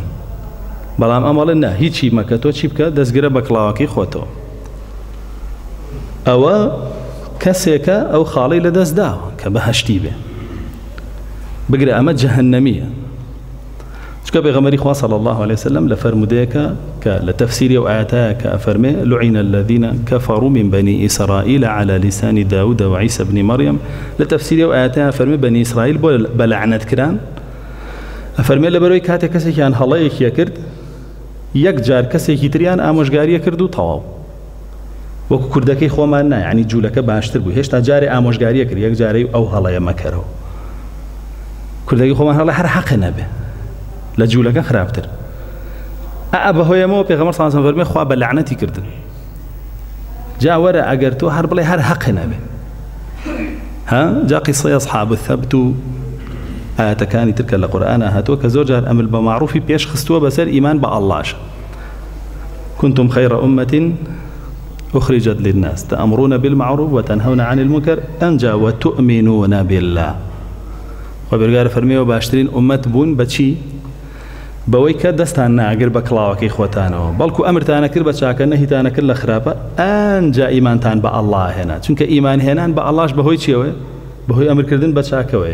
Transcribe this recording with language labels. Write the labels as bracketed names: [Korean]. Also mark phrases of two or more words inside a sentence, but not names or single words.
[Central Kurdish] بەڵام ئەمەڵێن نا هیچی مەکە، تۆ چی بکە؟ دەستگرە بە کڵاوەکەی خۆتەوە. ئەوە کەسێکە ئەو خاڵی لە دەست داوە کە بەهەشتی بێ، بگرە ئەمە جەهەنەمیە. چکە پێغەمبەری خوا [Arabic] صلی الله عليه وسلم [Central Kurdish] لە فەرمودەیەکە کە لە تەفسیری ئەو ئاەتەیە کە ئەفەرمێ [Arabic] لعن الذين كفروا من بني إسرائيل على لسان داود وعيسى بن مريم، [Central Kurdish] لە تەفسیری ئەو ئاەتەیە ئەفەرمێ بني إسرائيل بۆ بەلعنەت کران، ئەفەرمێ لەبەرەوەی کاتێک کەسێکیان هەڵەیەکیە کرد، یەک جار کەسێکی تریان ئامۆژگاریە کرد و تەواو. وەکو کوردەکەی خۆمان نا، یعنی جوولەکە باشتر بوو، هێشتا جارێ ئامۆژگاریە کرد، یەک جارەی ئەو هەڵەیە مەکەرەوە. کوردەکەی خۆمان هەڵە هەر حەقە نەبێ، لە جوولەکە خراپتر. بەهۆیەمەوە پێغەمبەر [Arabic] صلی الله علیه و سلم [Central Kurdish] خوا بە لعنەتی کردن. جا وەرە ئەگەر تۆ هەر بڵێ هەر حەقە نەبێ. جا قیسەی ئەصحاب الثەبت و ئاەتەکانی تر کە لە قورئانە هاتووە کە زۆر جار ئەمر بە معروفی پێش خستووە بەسەر ئیمان بە ئەڵڵاش. [Arabic] كنتم خير أمة أخرجت للناس تأمرون بالمعروف وتنهون عن المنكر أنجا وتؤمنون بالله. [Central Kurdish] وبرگار فرمیوە باشترین ئومەت بوون بەچی؟ بەوەی کە دەستان ناگر بە کڵاوەکەی خۆتانەوە، بەڵکو ئەمرتانە کرد بە چاکە نەهیتانە کرد لە خراپە، ئەنجا ئیمانتان بە ئەڵڵا هێنا. چونکە ئیمان هێنان بە ئەڵڵاش بەهۆی چیەوە؟ بەهۆی ئەمرکردن بە چاکەوەیە.